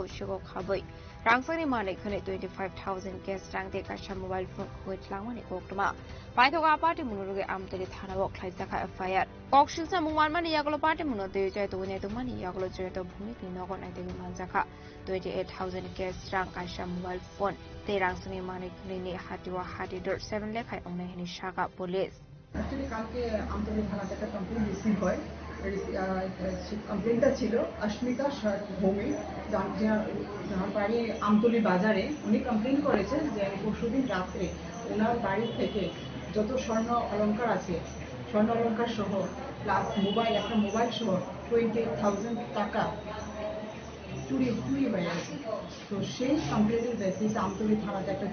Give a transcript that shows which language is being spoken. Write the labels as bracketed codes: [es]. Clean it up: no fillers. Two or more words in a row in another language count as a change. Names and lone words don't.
[trp] सिगो खाबै रांसानि माने खने 25000 कैश रांते काशा मोबाइल फोन खगैतलांमानि गक्रमा पाइथगा पार्टी मुनोगे आमतली थानाव खलायजाखा एफआईआर कक्सिलसा मुंमानमानि यागलो पार्टी मुनोते जय तोने तोमानि यागलो जयत भूमिकनि नगो नाइतेनि मानजाखा 28000 कैश रां काशा मोबाइल फोन ते रांसानि माने खनेनि हातिवा हातिदर 7 लेखाय अंनायनि शाखा पुलिस [bn] एक्चुअली কালকে আমতলী থানাতে একটা [en] complaint receive [bn] হয় কমপ্লেনটা ছিল অস্মিতা ভৌমিক যার বাড়ি আমতলী বাজারে উনি কমপ্লেন করেছে যে পরশুদিন রাত্রে ওনার বাড়ি থেকে যত স্বর্ণ অলংকার আছে স্বর্ণ অলংকার সহ প্লাস মোবাইল একটা মোবাইল সহ 28000 টাকা চুরি হয়ে গেছে তো সেই [en] complaint's basis [bn] আমতলী থানাতে একটা